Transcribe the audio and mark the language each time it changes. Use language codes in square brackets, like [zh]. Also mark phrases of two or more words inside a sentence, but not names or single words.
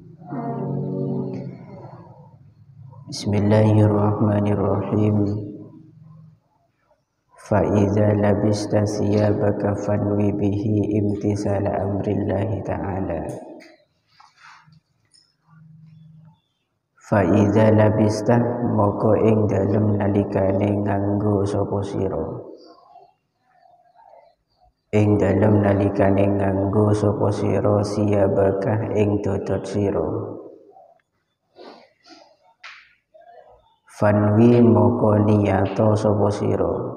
[ar] Bismillahirrahmanirrahim. فإذا لبست ثيابك فانو به امتثال أمر الله تعالى. فإذا لبست [jv] moko ing dalem nalikane nganggo sapa sira. Ing dalem nalikane nganggo sapa sira siyabaka ing dodot sira. Fanwi moko niyato sapa sira.